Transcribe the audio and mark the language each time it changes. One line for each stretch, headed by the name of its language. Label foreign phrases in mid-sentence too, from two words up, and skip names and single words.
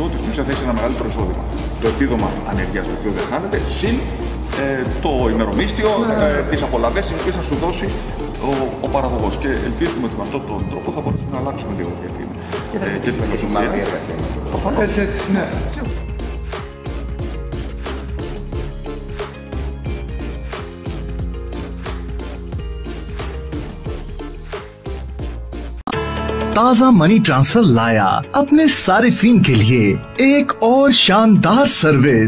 Greek: Ότι στην ουσία θα έχει ένα μεγαλύτερο εισόδημα. Το επίδομα ανεργίας το οποίο δεν χάνεται, συν το ημερομίσθιο, τις απολαβές οι οποίες θα σου δώσει ο παραγωγός. Και ελπίζουμε ότι με αυτόν τον τρόπο θα μπορέσουμε να αλλάξουμε λίγο και την φιλοσοφία. Προφανώς. Ναι.
Hindi: ताज़ा मनी ट्रांसफर लाया अपने सारिफीन के लिए एक और शानदार सर्विस।